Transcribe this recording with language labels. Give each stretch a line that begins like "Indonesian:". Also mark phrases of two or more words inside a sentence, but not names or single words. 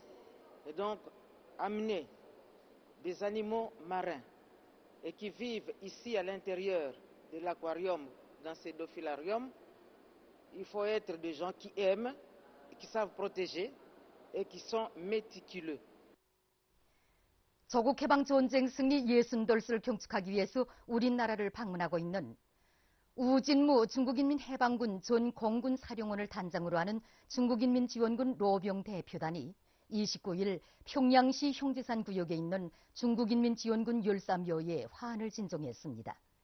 French: Et donc, amener des animaux marins et qui vivent ici à l'intérieur de l'aquarium, dans ces dauphilariums, il faut être des gens qui aiment, qui savent protéger et qui sont méticuleux.
Korean: 조국 해방 전쟁 승리 60돌을 경축하기 위해서 우리나라를 방문하고 있는 우진무 중국인민 해방군 전 공군 사령원을 단장으로 하는 중국인민 지원군 로병 대표단이 29일 평양시 형제산 구역에 있는 중국인민 지원군 13묘에 화환을 진종했습니다.